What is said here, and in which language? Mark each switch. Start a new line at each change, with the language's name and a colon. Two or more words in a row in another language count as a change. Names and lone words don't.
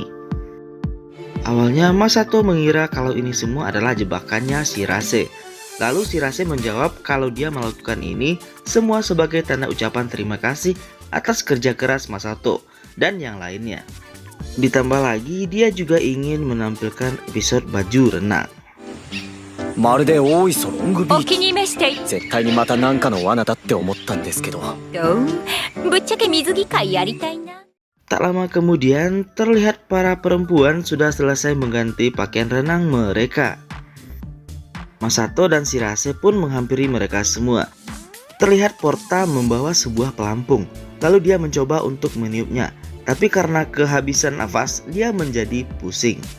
Indonesian: Awalnya Masato mengira kalau ini semua adalah jebakannya Shirase. Lalu Shirase menjawab kalau dia melakukan ini semua sebagai tanda ucapan terima kasih atas kerja keras Masato dan yang lainnya. Ditambah lagi dia juga ingin menampilkan episode baju renang.
Japanese: まるで大磯ロングビおーチ気に召して絶対にまた何かの罠だって思ったんですけどぶっちゃけ水着会やりたいな。
Indonesian: Tak lama kemudian terlihat para perempuan sudah selesai mengganti pakaian renang mereka. Masato dan Shirase pun menghampiri mereka semua. Terlihat Porta membawa sebuah pelampung, lalu dia mencoba untuk meniupnya, tapi karena kehabisan nafas dia menjadi pusing.